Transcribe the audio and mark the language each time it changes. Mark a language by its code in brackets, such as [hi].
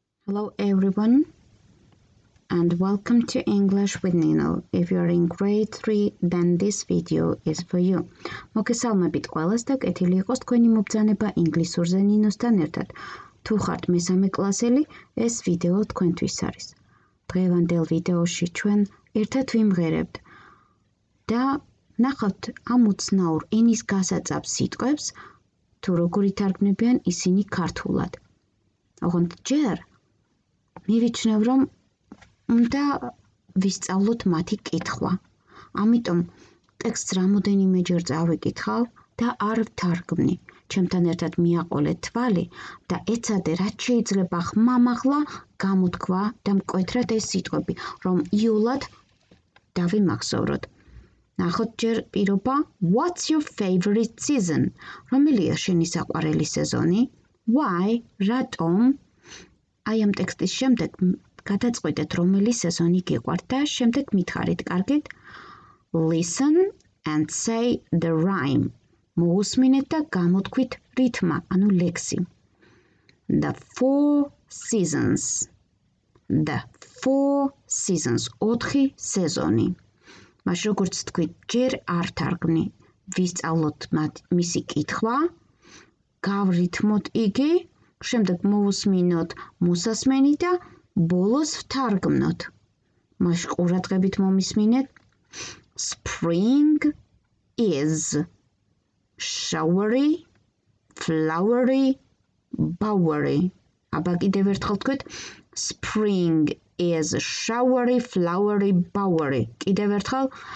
[en] Hello everyone and welcome to English with Nino. If you're in grade 3, then this video is for you. [ka] მოგესალმებით ყველას და კეთილი იყოს თქვენი მობრძანება ინგლისურზე ნინოსთან ერთად. თუ ხართ მესამე კლასელი, ეს ვიდეო თქვენთვის არის. დღევანდელ ვიდეოში ჩვენ ერთად ვიმღერებთ და ნახავთ ამ უცნაურ ენის გასაწევს სიტყვებს, თუ როგორ ითარგმნებიან ისინი ქართულად. ოღონდ ჯერ მივიჩნევ, რომ უნდა ვისწავლოთ მათი კითხვა. ამიტომ ტექსტს რამოდენიმეჯერ წავიკითხავ და არ ვთარგმნი. ჩემთან ერთად მიაყოლე თვალი და ეცადე რაც შეიძლება ხმამაღლა გამოთქვა და მკვეთრად ეს სიტყვები, რომ იულად დავიმახსოვროთ. ნახოთ ჯერ პირობა [en] What's your favorite season? [ka] რომელია შენი საყვარელი სეზონი? [en] Why? [ka] რატომ? აი ამ ტექსტის შემდეგ გადაწყვეტეთ რომელი სეზონი გიყვართ და შემდეგ მითხარით კარგით. [en] Listen and say the rhyme. [ka] მოусმინეთ და გამოთქვით რითმა, ანუ ლექსი. [en] The 4 seasons. The 4 seasons. [ka] 4 სეზონი. მას როგორც თქვით, ჯერ არ თარგმნი. ვისწავლოთ მისი კითხვა, გავრითმოთ იგი, შემდეგ მოусმინოთ მოსასმენი და ბოლოს ვთარგმნოთ. მას ყურადღებით მომისმინეთ. [en] Spring is showery, flowery, bowery. [ka] აბა კიდევ ერთხელ თქვით. [en] Spring is showery, flowery, bowery. [ka] კიდევ ერთხელ.